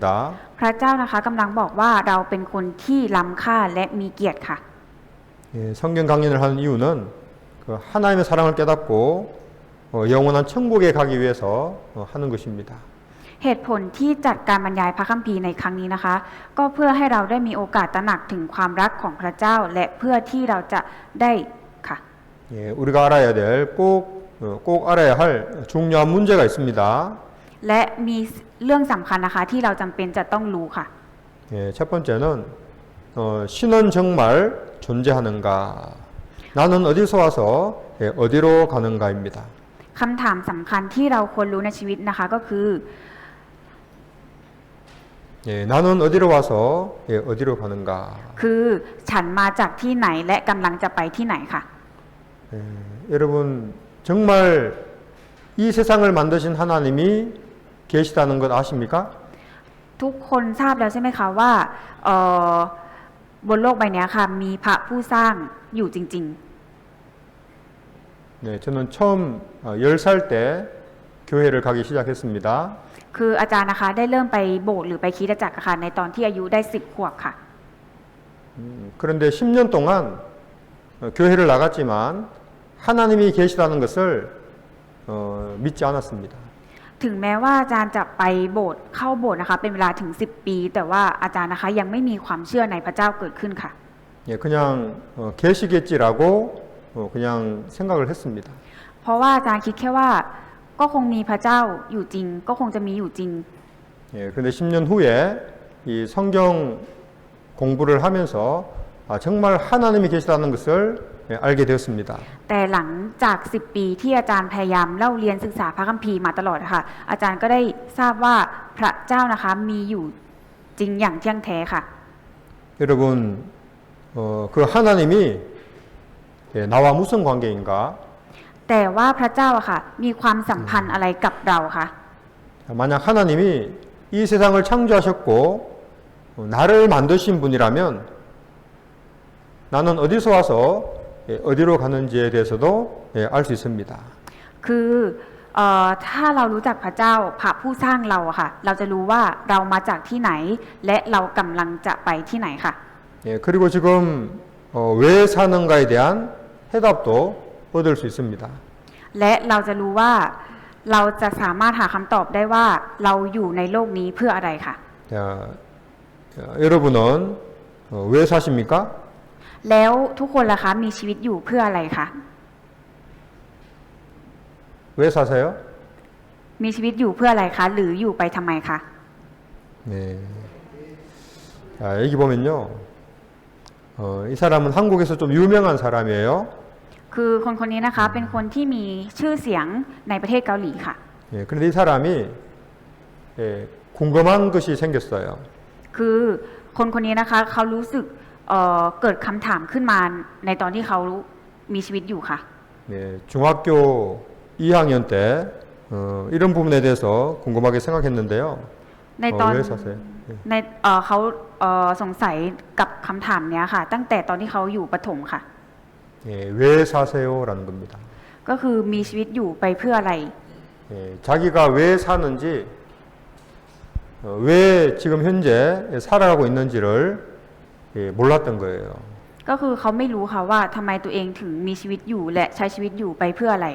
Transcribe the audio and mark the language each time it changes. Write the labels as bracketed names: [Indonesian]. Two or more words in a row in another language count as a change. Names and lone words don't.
[Thai] พระเจ้านะคะกำลังบอกว่าเราเป็นคนที่ล้ำค่าและมีเกียรติค่ะ [Korean] 예, 성경 강연을 하는 이유는 그 하나님의 사랑을 깨닫고 영원한 천국에 가기 위해서 하는 것입니다. [Thai] เหตุผลที่จัดการบรรยายพระคัมภีร์ในครั้งนี้นะคะ ก็เพื่อให้เราได้มีโอกาสตระหนักถึงความรักของพระเจ้า และเพื่อที่เราจะได้ค่ะ [Korean] 예, 우리가 알아야 될 꼭 알아야 할 중요한 문제가 있습니다. [Thai] และมีเรื่องสำคัญนะคะที่เราจำเป็นจะต้องรู้ค่ะ [Korean] 예, 첫 번째는 신은 정말 존재하는가? 나는 어디서 와서 어디로 가는가입니다. [Thai] คำถามสำคัญที่เราควรรู้ในชีวิตนะคะก็คือ [Korean] 예, 나는 어디로 와서 어디로 가는가? [Thai] คือฉันมาจากที่ไหนและกำลังจะไปที่ไหนค่ะ [Korean] 예, 여러분 정말 이 세상을 만드신 하나님이 계시다는 것 아십니까? [Thai] ทุกคนทราบแล้วใช่ไหมคะว่าบนโลกใบนี้ค่ะมีพระผู้สร้างอยู่จริง [Korean] 네, 저는 처음 10살 때 교회를 가기 시작했습니다. [Thai] คืออาจารย์นะคะได้เริ่มไปโบสถ์หรือไปคริสตจักรอะค่ะในตอนที่อายุได้10 ขวบค่ะ [Korean] 그런데 10년 동안 교회를 나갔지만 하나님이 계시다는 것을 믿지 않았습니다. [Thai] ถึงแม้ว่าอาจารย์จะไปโบสถ์เข้าโบสถ์นะคะเป็นเวลาถึง10 ปีแต่ว่าอาจารย์นะคะยังไม่มีความเชื่อในพระเจ้าเกิดขึ้นค่ะ [Korean] 예, 그냥 계시겠지라고 그냥 생각을 했습니다. [Thai] เพราะว่าอาจารย์คิดแค่ว่าก็คงมีพระเจ้าอยู่จริงก็คงจะมีอยู่จริง [Korean] 예, 그런데 10년 후에 이 성경 공부를 하면서 정말 하나님이 계시다는 것을 알게 되었습니다. [Thai] แต่หลังจาก 10 ปีที่อาจารย์พยายามเล่าเรียนศึกษาพระคัมภีร์มาตลอดค่ะอาจารย์ก็ได้ทราบว่าพระเจ้านะคะมีอยู่จริงอย่างเที่ยงแท้ค่ะ [Korean] 여러분 그 하나님이 나와 무슨 관계인가? [Thai] แต่ว่าพระเจ้าอะค่ะมีความสัมพันธ์อะไรกับเราคะ [Korean] 만약 하나님이 이 세상을 창조하셨고 나를 만드신 분이라면 나는 어디서 와서 어디로 가는지에 대해서도 알 수 있습니다. [Thai] คือถ้าเรารู้จักพระเจ้าพระผู้สร้างเราอะค่ะเราจะรู้ว่าเรามาจากที่ไหนและเรากำลังจะไปที่ไหนค่ะ [Korean] 그리고 지금 왜 사는가에 대한 해답도 얻을 수 있습니다. [Thai] และเราจะรู้ว่าเราจะสามารถหาคำตอบได้ว่าเราอยู่ในโลกนี้เพื่ออะไรค่ะ [Korean] 여러분은 왜 사십니까? [Thai] แล้วทุกคนล่ะคะมีชีวิตอยู่เพื่ออะไรคะ [Korean] 왜 사세요? [Thai] มีชีวิตอยู่เพื่ออะไรคะหรืออยู่ไปทำไมคะ [Korean] 네. 자, 여기 보면요. 이 사람은 한국에서 좀 유명한 사람이에요. [Thai] คือคนคนนี้นะคะเป็นคนที่มีชื่อเสียงในประเทศเกาหลีค่ะ [Korean] 그런데 이 사람이 궁금한 것이 생겼어요. [Thai] คือคนคนนี้นะคะเขารู้สึกเกิดคำถามขึ้นมาในตอนที่เขามีชีวิตอยู่ค่ะ [Korean] 중학교 2학년 때 이런 부분에 대해서 궁금하게 생각했는데요. [Thai] ในตอน [Korean] 왜 사세요? [Thai] ในเขาสงสัยกับคำถามเนี้ยค่ะ ตั้งแต่ตอนที่เขาอยู่ประถมค่ะ [Korean] 왜 사세요라는 겁니다. [Thai] ก็คือมีชีวิตอยู่ไปเพื่ออะไร [Korean] 자기가 왜 사는지, 왜 지금 현재 살아가고 있는지를 몰랐던 거예요. [Thai] ก็คือเขาไม่รู้ค่ะว่าทำไมตัวเองถึงมีชีวิตอยู่และใช้ชีวิตอยู่ไปเพื่ออะไร